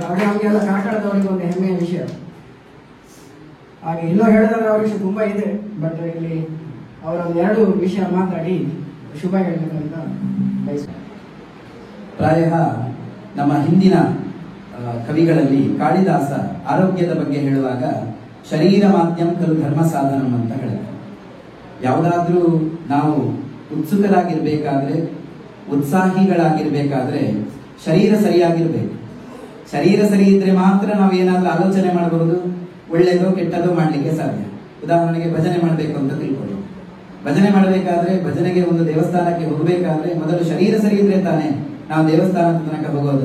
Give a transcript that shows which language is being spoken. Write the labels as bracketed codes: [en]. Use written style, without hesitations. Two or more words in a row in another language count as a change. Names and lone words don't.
[kn] ಅದು ನಮಗೆಲ್ಲ ಕಾರ್ಕಳದವರಿಗೆ ಒಂದು ಹೆಮ್ಮೆಯ ವಿಷಯ. ಹಾಗೆ ಇನ್ನೂ ಹೇಳಿದ್ರೆ ಅವರ ವಿಷಯ ತುಂಬಾ ಇದೆ, ಬಟ್ ಇಲ್ಲಿ ಅವರ 2 ವಿಷಯ ಮಾತಾಡಿ ಶುಭ ಹೇಳಬೇಕಂತ ಬಯಸ್ತಾರೆ. ಪ್ರಾಯ ನಮ್ಮ ಹಿಂದಿನ ಕವಿಗಳಲ್ಲಿ ಕಾಳಿದಾಸ ಆರೋಗ್ಯದ ಬಗ್ಗೆ ಹೇಳುವಾಗ [sa] ಶರೀರ ಮಾಧ್ಯಮ ಖಲು ಧರ್ಮ ಸಾಧನಂ [kn] ಅಂತ ಹೇಳ್ತಾರೆ. ಯಾವುದಾದ್ರೂ ನಾವು ಉತ್ಸುಕರಾಗಿರ್ಬೇಕಾದ್ರೆ, ಉತ್ಸಾಹಿಗಳಾಗಿರ್ಬೇಕಾದ್ರೆ ಶರೀರ ಸರಿಯಾಗಿರ್ಬೇಕು. ಶರೀರ ಸರಿ ಇದ್ರೆ ಮಾತ್ರ ನಾವು ಏನಾದ್ರೂ ಆಲೋಚನೆ ಮಾಡಬಹುದು, ಒಳ್ಳೆಯದೋ ಕೆಟ್ಟದೋ ಮಾಡ್ಲಿಕ್ಕೆ ಸಾಧ್ಯ. ಉದಾಹರಣೆಗೆ ಭಜನೆ ಮಾಡಬೇಕು ಅಂತ ತಿಳ್ಕೊಳ್ಳಿ. ಭಜನೆ ಮಾಡಬೇಕಾದ್ರೆ, ಭಜನೆಗೆ ಒಂದು ದೇವಸ್ಥಾನಕ್ಕೆ ಹೋಗಬೇಕಾದ್ರೆ ಮೊದಲು ಶರೀರ ಸರಿ ಇದ್ರೆ ತಾನೇ ನಾವು ದೇವಸ್ಥಾನದ ತನಕ ಹೋಗೋದು.